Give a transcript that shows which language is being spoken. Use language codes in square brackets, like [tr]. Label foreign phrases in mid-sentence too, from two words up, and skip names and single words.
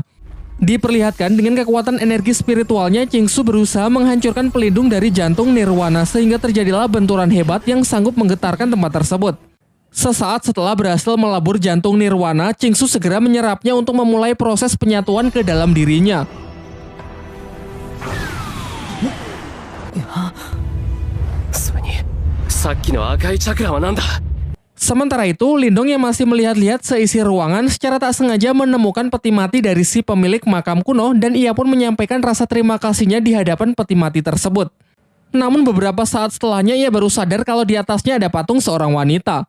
[id] Diperlihatkan dengan kekuatan energi spiritualnya, Qingsu berusaha menghancurkan pelindung dari jantung nirwana sehingga terjadilah benturan hebat yang sanggup menggetarkan tempat tersebut. Sesaat setelah berhasil melabur jantung nirwana, Chingsu segera menyerapnya untuk memulai proses penyatuan ke dalam dirinya. [ja] それにさっきの赤いチャクラは何だ。 [id] Sementara itu, Lindong yang masih melihat-lihat seisi ruangan secara tak sengaja menemukan peti mati dari si pemilik makam kuno dan ia pun menyampaikan rasa terima kasihnya di hadapan peti mati tersebut. Namun beberapa saat setelahnya ia baru sadar kalau di atasnya ada patung seorang wanita.